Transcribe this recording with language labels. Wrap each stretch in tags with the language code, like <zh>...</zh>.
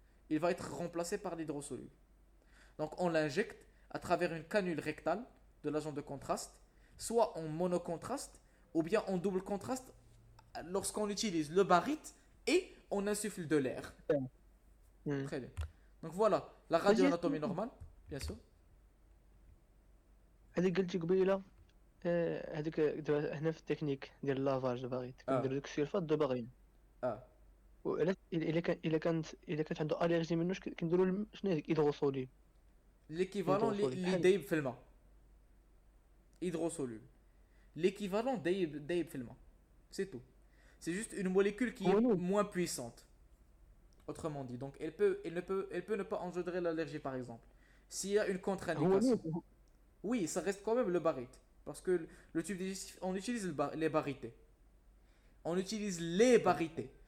<fr>Il va être remplacé par l'hydrosoluble. Donc, on l'injecte à travers une canule rectale de l'agent de contraste, soit en monocontraste, ou bien en double contraste, lorsqu'on utilise le barite et on insuffle de l'air. Très bien. Donc voilà, la radioanatomie normale, bien sûr.</fr> <ar>هذيك قلتي قبيله هذيك دابا هنا في التكنيك ديال اللافاج باغيت كنديرو داك السلفات دو باغيين وعلاش الا كانت عنده الرجي منه كنديرو شنو هذيك هيدروسوليب L'équivalent li دايب في الماء. Hydrosoluble. L'équivalent دايب في الماء.</ar> <fr>C'est tout. C'est juste une molécule qui est moins puissante. Autrement dit, donc elle peut ne pas engendrer l'allergie par exemple. S'il y a une contre-indication. Oui, ça reste quand même le barite. Parce que le tube digestif, on utilise les barités. On utilise les barités.</fr>